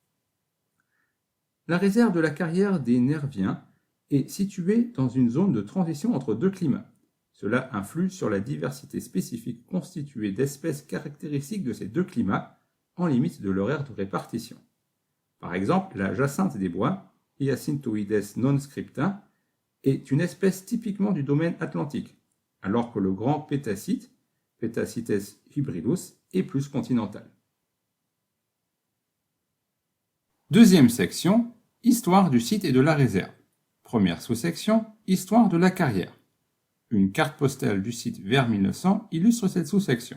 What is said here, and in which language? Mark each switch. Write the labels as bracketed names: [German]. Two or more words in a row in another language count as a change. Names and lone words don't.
[French] La réserve de la carrière des Nerviens est située dans une zone de transition entre deux climats. Cela influe sur la diversité spécifique constituée d'espèces caractéristiques de ces deux climats, en limite de leur aire de répartition. Par exemple, la jacinthe des bois, Hyacinthoides non scripta, est une espèce typiquement du domaine atlantique, alors que le grand pétacite, Petacites hybridus, est plus continental. Deuxième section, histoire du site et de la réserve. Première sous-section, histoire de la carrière. Une carte postale du site vers 1900 illustre cette sous-section.